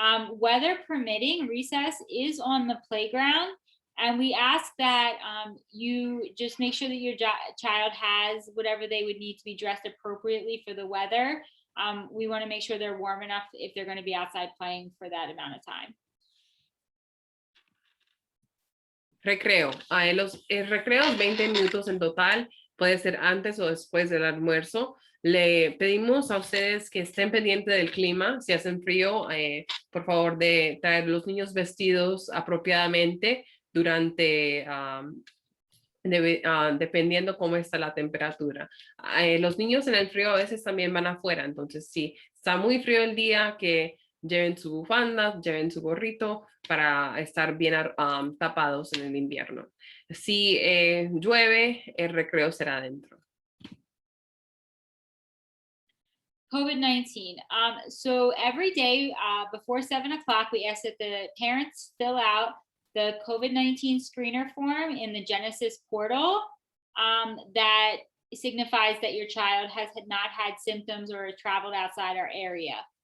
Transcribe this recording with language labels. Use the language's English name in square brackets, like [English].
[English] Weather permitting, recess is on the playground, and we ask that you just make sure that your child has whatever they would need to be dressed appropriately for the weather. We want to make sure they're warm enough if they're going to be outside playing for that amount of time. [Spanish] Recreo. El recreo es 20 minutos en total. Puede ser antes o después del almuerzo. Le pedimos a ustedes que estén pendientes del clima. Si hacen frío, por favor de traer los niños vestidos apropiadamente durante, dependiendo cómo está la temperatura. Los niños en el frío a veces también van afuera. Entonces, si está muy frío el día, que lleven su bufanda, lleven su gorrito para estar bien tapados en el invierno. Si llueve, el recreo será adentro. COVID-19. [English] So every day before 7 o'clock, we ask that the parents fill out the COVID-19 screener form in the Genesis portal that signifies that your child has not had symptoms or traveled outside our area.